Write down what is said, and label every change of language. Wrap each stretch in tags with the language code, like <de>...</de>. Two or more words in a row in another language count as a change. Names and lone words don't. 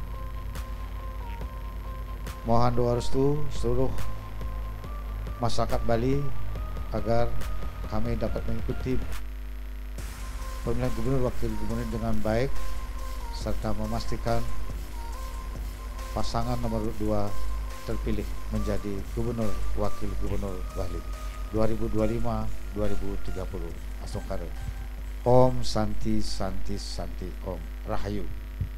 <id>Mohon doa restu seluruh masyarakat Bali agar kami dapat mengikuti pemilihan gubernur wakil gubernur dengan baik serta memastikan pasangan nomor 2 terpilih menjadi Gubernur Wakil Gubernur Bali 2025-2030.</id> <ban>Asongkare.</ban> <sa>Om Santi Santi Santi Om Rahayu.</sa>